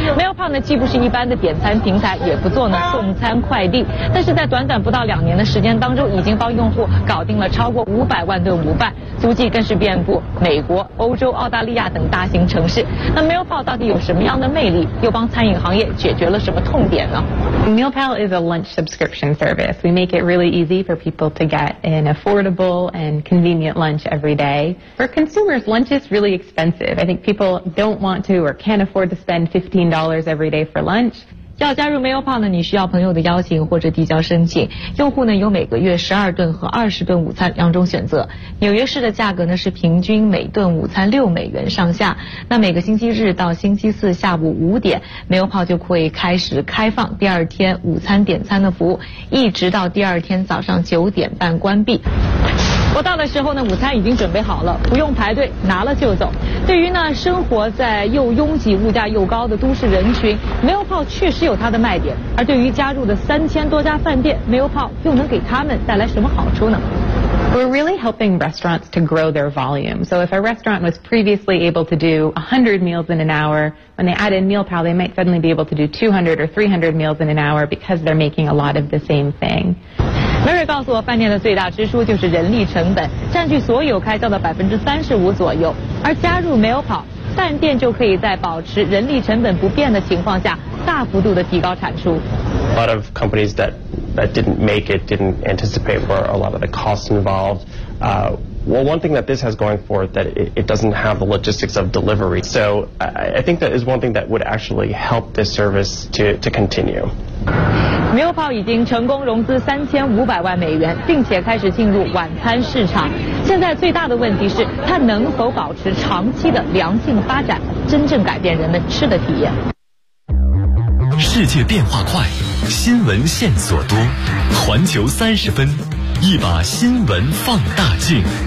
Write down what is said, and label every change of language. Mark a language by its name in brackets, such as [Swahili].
[Chinese] meal pop 呢既不是一般的点餐平台，也不做呢送餐快递，但是在短短不到2年的时间当中，已经帮用户搞定了超过500万顿午饭，足迹更是遍布美国、欧洲、澳大利亚等大型城市。那 meal pop 到底有什么样的魅力？又帮餐饮行业解决了什么痛点呢？ [English] meal pop is a lunch subscription service. We make it really easy for people to get an affordable and convenient lunch every day. For consumers, lunch is really expensive. I think people don't want to or can't afford to spend $15 every day for lunch. [Chinese] 要加入 MailPal 呢，你需要朋友的邀请或者递交申请。用户呢有每个月12顿和20顿午餐两种选择。纽约市的价格呢是平均每顿午餐6美元上下。那每个星期日到星期四下午5点 ,MailPal 就会开始开放第二天午餐点餐的服务，一直到第二天早上9点半关闭。我到的时候呢，午餐已经准备好了，不用排队，拿了就走。对于呢生活在又拥挤、物价又高的都市人群 ，MailPal 确实有它的卖点。而对于加入的3000多家饭店 ，MailPal 又能给他们带来什么好处呢？ [English] We're really helping restaurants to grow their volume. So if a restaurant was previously able to do 100 meals in an hour, when they add in MealPal, they might suddenly be able to do 200 or 300 meals in an hour because they're making a lot of the same thing. [Chinese] Mary 告诉我，饭店的最大支出就是人力成本，占据所有开销的35%左右。而加入 MealPal, 饭店就可以在保持人力成本不变的情况下，大幅度的提高产出。 [English] A lot of companies that didn't make it, didn't anticipate were a lot of the costs involved. Well, one thing that this has going for it that it doesn't have the logistics of delivery. So I think that is one thing that would actually help this service to continue. [Chinese] MealPal 已经成功融资3500万美元，并且开始进入晚餐市场。现在最大的问题是它能否保持长期的良性发展，真正改变人们吃的体验。世界变化快，新闻线索多，环球30分，一把新闻放大镜。